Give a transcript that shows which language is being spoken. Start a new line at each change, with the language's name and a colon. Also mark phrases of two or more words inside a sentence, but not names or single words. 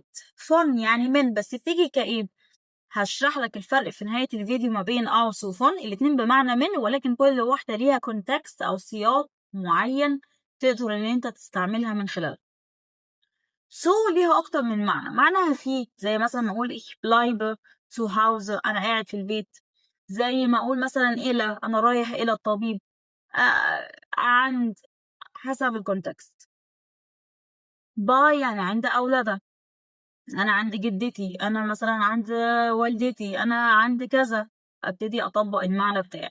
Arabic: فن يعني من، بس بتيجي كإيه؟ هشرح لك الفرق في نهاية الفيديو ما بين aus وفن، الاتنين بمعنى من، ولكن كل واحدة ليها كونتكست أو سياق معين تقدر إن أنت تستعملها من خلاله. ليها أكتر من معنى. معناها في، زي مثلا ما أقول
German: ich bleibe zu Hause
Arabic: أنا قاعد في البيت، زي ما أقول مثلا إلى أنا رايح إلى الطبيب، عند، حسب الكونتكست. باي يعني عند أولادك، أنا عند جدتي، أنا مثلا عند والدتي، أنا عند كذا، أبتدي أطبق المعنى بتاعي.